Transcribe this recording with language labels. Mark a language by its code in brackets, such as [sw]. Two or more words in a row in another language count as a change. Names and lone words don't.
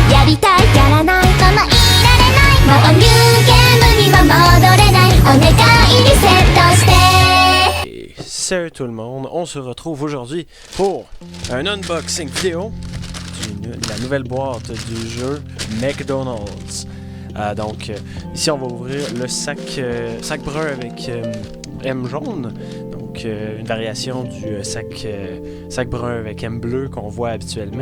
[ja] りたいやらないままいられないもうニューゲームには戻れないお願いリセットして [fr] Et salut tout le monde, on se retrouve aujourd'hui pour un unboxing vidéo de la nouvelle boîte du jeu McDonald's. Ici on va ouvrir le sac brun avec M jaune, donc une variation du sac brun avec M bleu qu'on voit habituellement.